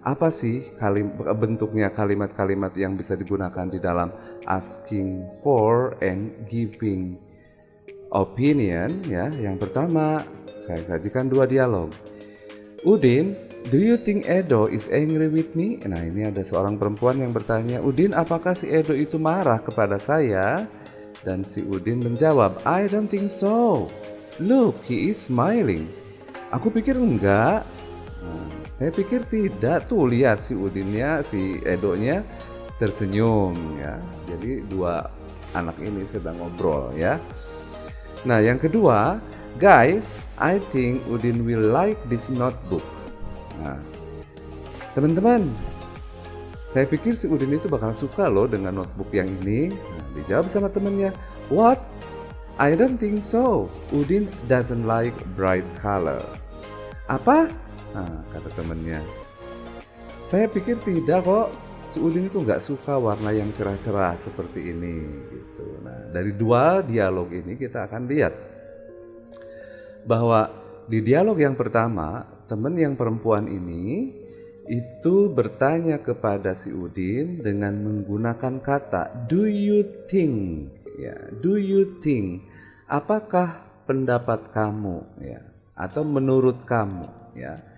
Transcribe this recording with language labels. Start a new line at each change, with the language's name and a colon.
Indonesian: Apa sih bentuknya kalimat-kalimat yang bisa digunakan di dalam asking for and giving opinion ya. Yang pertama, saya sajikan dua dialog.
English: Udin, do you think Edo is angry with me?
Indonesian: Nah, ini ada seorang perempuan yang bertanya, Udin, apakah si Edo itu marah kepada saya? Dan si Udin menjawab,
English: I don't think so. Look, he is smiling.
Indonesian: Aku pikir enggak. Nah, saya pikir tidak. Tuh, lihat si Udinnya, si Edonya tersenyum ya. Jadi dua anak ini sedang ngobrol ya. Nah, yang kedua,
English: guys, I think Udin will like this notebook.
Indonesian: Nah, teman-teman, saya pikir si Udin itu bakal suka loh dengan notebook yang ini. Nah, dijawab sama temannya,
English: what? I don't think so. Udin doesn't like bright color.
Indonesian: Apa? Nah, kata temannya, saya pikir tidak kok. Si Udin itu nggak suka warna yang cerah-cerah seperti ini. Gitu. Nah, dari dua dialog ini kita akan lihat bahwa di dialog yang pertama, teman yang perempuan ini itu bertanya kepada si Udin dengan menggunakan kata
English: do you think
Indonesian: ya, do you think, apakah pendapat kamu ya, atau menurut kamu ya.